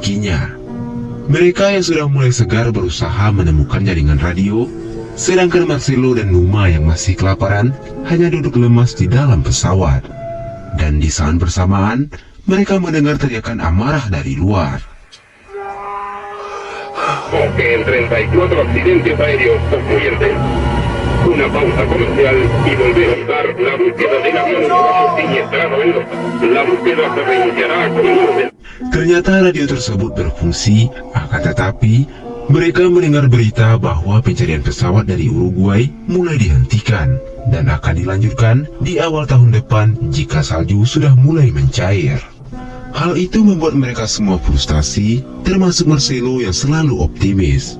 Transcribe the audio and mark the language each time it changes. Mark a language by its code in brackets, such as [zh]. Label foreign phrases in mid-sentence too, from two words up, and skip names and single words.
[id] Mereka yang sudah mulai segar berusaha menemukan jaringan radio, Sedangkan Marcelo dan Numa yang masih kelaparan hanya duduk lemas di dalam pesawat. Dan di saat bersamaan, mereka mendengar teriakan amarah dari luar. [es] En 34 accidentes aéreos concluyentes. Una pausa comercial y volvemos a dar la búsqueda del avión siniestrado en los... La búsqueda se reiniciará con luces. [id] Ternyata radio tersebut berfungsi, akan tetapi mereka mendengar berita bahwa pencarian pesawat dari Uruguay mulai dihentikan dan akan dilanjutkan di awal tahun depan jika salju sudah mulai mencair. Hal itu membuat mereka semua frustasi, termasuk Marcelo yang selalu optimis.